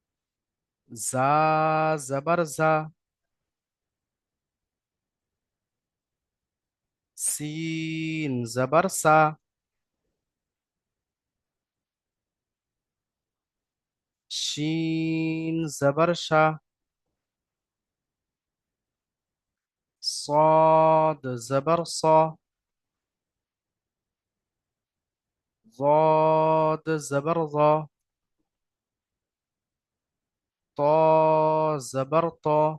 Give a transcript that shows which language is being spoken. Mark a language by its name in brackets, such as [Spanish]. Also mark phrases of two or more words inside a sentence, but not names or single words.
[Bangla] জা, জাবার জা। সিন জবর সা। শিন জবর শা। [Urdu] صاد زبر صا. ضاد زبر ضا. طا زبر طا.